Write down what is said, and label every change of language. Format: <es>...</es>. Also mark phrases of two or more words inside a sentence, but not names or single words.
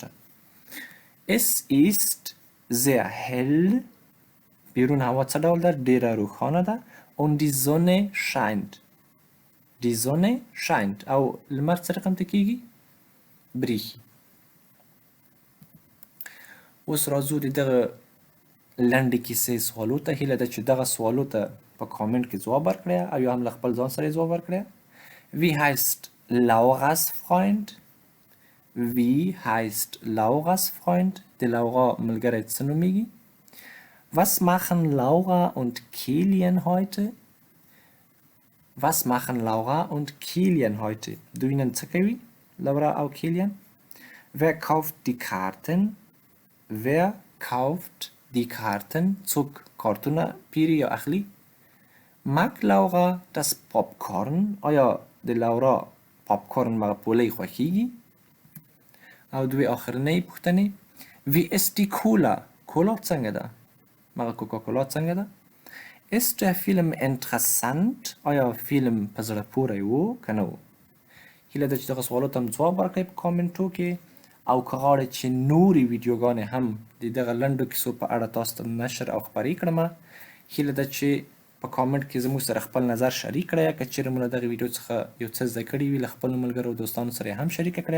<de>Es ist sehr hell.</de> <ps>بیرون هوا څه ډول ده؟ ډیره روښانه ده.</ps> <de>Und die Sonne scheint. Die Sonne scheint.</de> <ps>او لمر څه رقم ته کیږي؟ بریښي. اوس راځو د دغه لنډې کیسې سوالو ته. هیله ده چې دغه سوالو ته په کامنټ کې ځواب ورکړئ او یا هم له خپل ځان سره ځواب ورکړئ.</ps> <de>Wie heißt Lauras Freund? Wie heißt Lauras Freund?</de> <ps>د لورا ملګری څه نومیږي؟</ps> <de>Was machen Laura und Kilian heute? Was machen Laura und Kilian heute?</de> <ps>دوی نن څه کوي؟ Laura او Kilian.</ps> <de>Wer kauft die Karten? Wer kauft die Karten?</de> <ps>څوک کارتونه پیري یا اخلي؟</ps> <de>Mag Laura das Popcorn?</de> <ps>آیا د لورا پاپکورن مغه پولۍ خوښیږي؟ او دوی آخرنۍ پوښتنې</ps> <de>Wie ist die Cola?</de> <ps>کولا څنګه ده؟ مغه کوکاکولا څنګه ده؟</ps> <de>Ist der Film interessant?</de> <ps>آیا فیلم په زړه پوری و که نه و؟ هیله ده چې دغه سوالو ته هم ځواب ورکړئ په کامنټو کې او که غواړئ چې نورې ویډیوګانې هم د دغه لنډو کیسو په اړه تاسو ته نشر او خپرې کړمه. هیله ده چې په کامنټ کې زموږ سره خپل نظر شریک کړئ. که چیرې مو له دغې ویډیو څخه یو څه زده کړي وي له خپلو ملګرو او دوستانو سره یې هم شریکه کړئ.</ps>